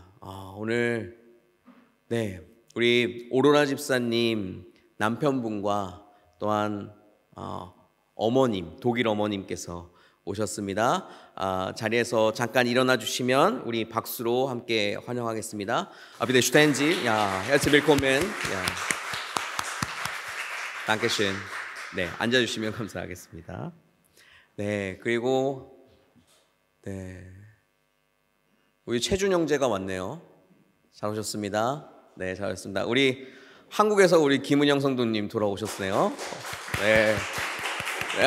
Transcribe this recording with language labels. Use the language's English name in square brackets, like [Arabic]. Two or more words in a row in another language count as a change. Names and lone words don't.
[Korean] 오늘 우리 오로라 집사님 남편분과 또한 어머님, 독일 어머님께서 오셨습니다. 자리에서 잠깐 일어나 주시면 우리 박수로 함께 환영하겠습니다. [German] Bitte stehen Sie. Ja, herzlich willkommen. Ja. Dankeschön. [Korean] 네, 앉아 주시면 감사하겠습니다. 네, 그리고 우리 최준 형제가 왔네요. 잘 오셨습니다. 네, 잘 오셨습니다. 우리 한국에서 우리 김은영 성도님 돌아오셨네요.